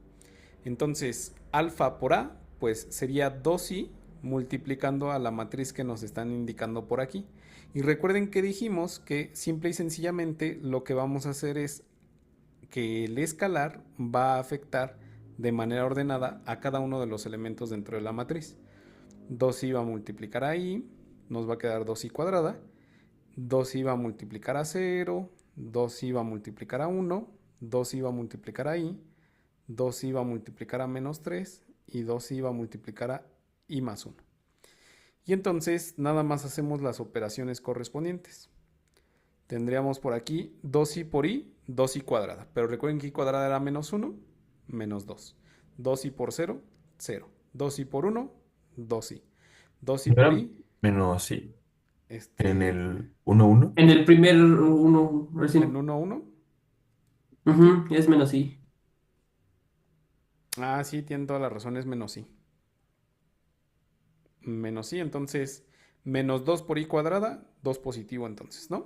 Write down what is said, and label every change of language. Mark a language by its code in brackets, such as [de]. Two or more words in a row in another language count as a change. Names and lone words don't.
[es] Entonces, alfa por A, pues sería 2i multiplicando a la matriz que nos están indicando por aquí. Y recuerden que dijimos que simple y sencillamente lo que vamos a hacer es que el escalar va a afectar de manera ordenada a cada uno de los elementos dentro de la matriz. 2i va a multiplicar a i, nos va a quedar 2i cuadrada, 2i va a multiplicar a 0, 2i va a multiplicar a 1, 2i va a multiplicar a i, 2i va a multiplicar a menos 3 y 2i va a multiplicar a i más 1. Y entonces nada más hacemos las operaciones correspondientes. Tendríamos por aquí 2i por i, 2i cuadrada. Pero recuerden que i cuadrada era menos 1, menos 2. 2i por 0, 0. 2i por 1, 2i. 2i por Era i, menos i. En en el 1, En el primer uno, recién. 1, 1. Es menos i. Ah, sí, tienen toda la razón, es menos i. menos i, entonces menos 2 por i cuadrada, 2 positivo entonces, ¿no?